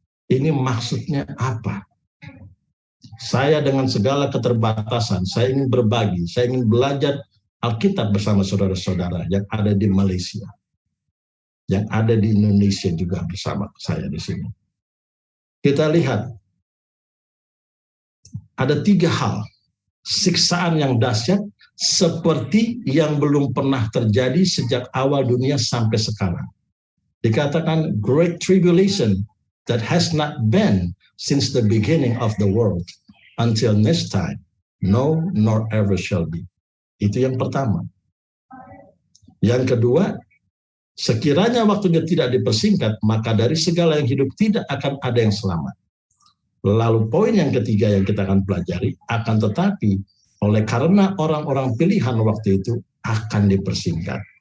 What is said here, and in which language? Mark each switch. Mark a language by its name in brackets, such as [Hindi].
[Indonesian] Ini maksudnya apa? Saya dengan segala keterbatasan, saya ingin berbagi, saya ingin belajar Alkitab bersama saudara-saudara yang ada di Malaysia, yang ada di Indonesia juga bersama saya di sini. Kita lihat, ada 3 hal, siksaan yang dahsyat seperti yang belum pernah terjadi sejak awal dunia sampai sekarang. Dikatakan [English] great tribulation that has not been since the beginning of the world until this time, no nor ever shall be. [Indonesian] Itu yang pertama. Yang kedua, sekiranya waktunya tidak dipersingkat, maka dari segala yang hidup tidak akan ada yang selamat. Lalu poin yang ketiga yang kita akan pelajari, akan tetapi oleh karena orang-orang pilihan waktu itu akan dipersingkat.